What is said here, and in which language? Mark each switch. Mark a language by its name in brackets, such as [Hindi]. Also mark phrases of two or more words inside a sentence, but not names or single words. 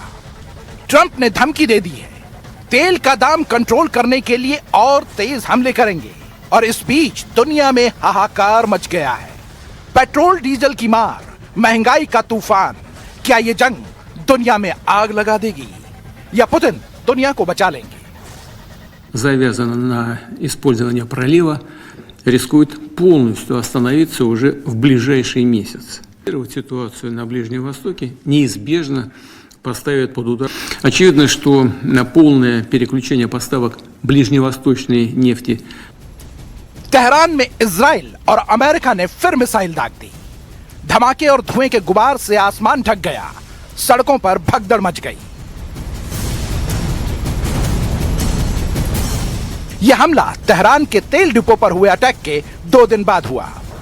[Hindi] ट्रंप ने धमकी दे दी है, तेल का दाम कंट्रोल करने के लिए और तेज हमले करेंगे। और इस बीच दुनिया में हाहाकार मच गया है। पेट्रोल डीजल की मार, महंगाई का तूफान। क्या ये जंग दुनिया में आग लगा देगी या पुतिन दुनिया को बचा लेंगे? [Russian] Завязано на использование пролива, рискует полностью остановиться уже в ближайшие месяцы. Ситуацию на Ближнем Востоке неизбежно поставят под удар. Очевидно, что полное переключение поставок ближневосточной нефти. [Hindi] तेहरान में इजराइल और अमेरिका ने फिर मिसाइल दाग दी। धमाके और धुएं के गुबार से आसमान ढक गया, सड़कों पर भगदड़ मच गई। यह हमला तेहरान के तेल डिपो पर हुए अटैक के 2 दिन बाद हुआ।